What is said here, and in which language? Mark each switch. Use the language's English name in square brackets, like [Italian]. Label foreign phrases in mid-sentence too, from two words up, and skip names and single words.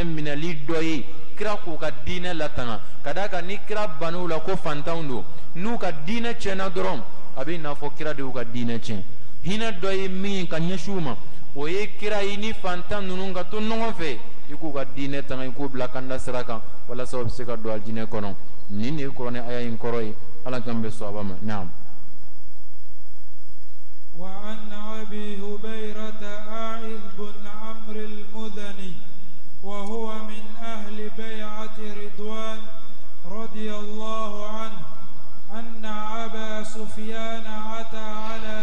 [Bambara] minɛli dɔ ye kira k'u ka diinɛ latanga ka d'a kan ni kira bann'u la ko fantanw don n'u ka diinɛ tiɲɛna dɔrɔn a bɛ n'a fɔ kira de y'u ka diinɛ tiɲɛ hinɛ dɔ ye min ka ɲɛsin u ma o ye kira ye ni fantan ninnu ka to ɲɔgɔn fɛ i k'u ka diinɛ tanga i k'u bila kanda sira kan walasa u bɛ se ka don alijinɛ kɔnɔ nin de ye kuranɛ aya in kɔrɔ ye ala k'an bɛn sawaba ma naam. [Arabic] وعن أبي هبيرة عائذ بن عمرو المذني وهو من أهل بيعة رضوان رضي الله عنه أن أبا سفيان أتى على